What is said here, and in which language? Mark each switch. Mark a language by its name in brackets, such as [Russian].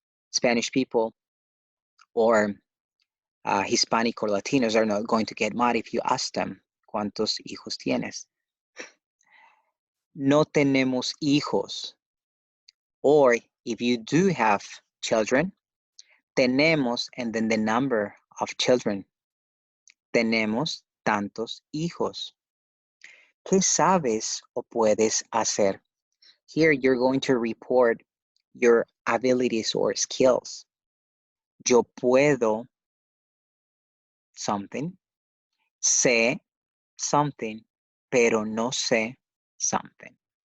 [English] Spanish people or Hispanic or Latinos are not going to get mad if you ask them, [Spanish] ¿cuántos hijos tienes? No tenemos hijos. [English] Or if you do have children, [Spanish] tenemos [English] and then the number of children. [Spanish] Tenemos tantos hijos. ¿Qué sabes o puedes hacer? [English] Here you're going to report your abilities or skills. [Spanish] Yo puedo something, sé something, pero no sé something.